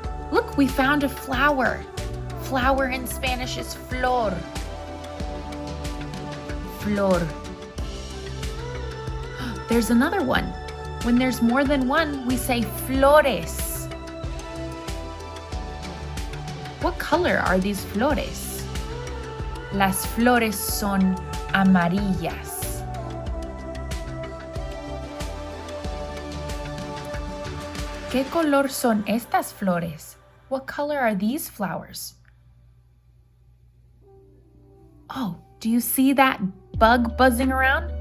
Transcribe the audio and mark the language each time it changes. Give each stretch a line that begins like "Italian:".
English: Look, we found a flower. Flower in Spanish is flor.
Spanish: Flor.
English: There's another one. When there's more than one, we say flores. What color are these flores?
Spanish: Las flores son amarillas. ¿Qué color son estas flores?
English: What color are these flowers? Oh, do you see that bug buzzing around?